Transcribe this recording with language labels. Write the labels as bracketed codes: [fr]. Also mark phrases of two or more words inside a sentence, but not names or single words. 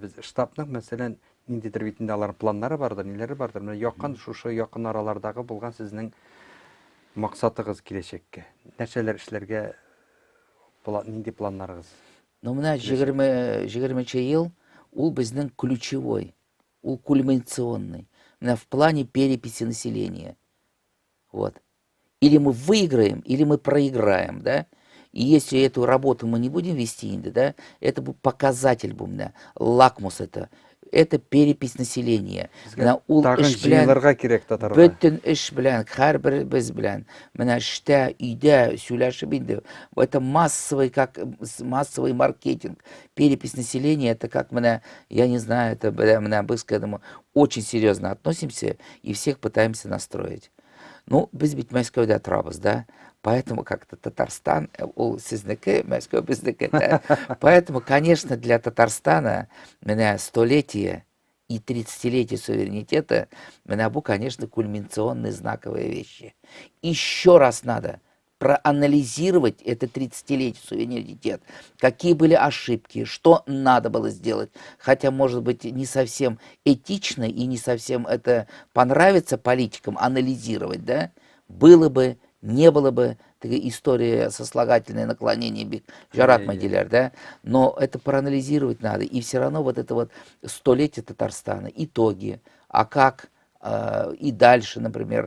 [tt] Без штабның мәсәлән ниндидер битендә алар планнары бардыр, ниләре бардыр. Менә шушы якын аралардагы булган сезнең максатыгыз киләчәккә. Нәрсәләр эшләргә нинди планнарыгыз? Ну, менә 20нче ел ул безнең ключевой, ул кульминационный. [ru] в плане переписи населения. Вот. Или мы выиграем, или мы проиграем, да? И если эту работу мы не будем вести, да, это будет показатель, лакмус это перепись населения. [tt] Ул Тагын эш белән җыелырга кирәк татарга. бөтен эш белән, һәрберебез белән, эштә, өйдә сөйләшеп инде. [ru] Это массовый, как массовый маркетинг. Перепись населения, это как я не знаю, это мы к этому очень серьезно относимся и всех пытаемся настроить. Ну, [tt] без бит Мәскәүдә торабыз, да? [ru] Поэтому как-то [tt] Татарстан, ул сезнеке, Мәскәү безнеке, да? [ru] Поэтому, конечно, для Татарстана столетие и 30-летие суверенитета, бу, конечно, кульминационные знаковые вещи. Еще раз надо проанализировать это 30-летие суверенитет, какие были ошибки, что надо было сделать, хотя, может быть, не совсем этично и не совсем это понравится политикам анализировать, да, было бы, не было бы, такая история сослагательное наклонение Жарат Мадиляр, да, но это проанализировать надо, и все равно вот это вот столетие Татарстана, итоги, а как и дальше, например.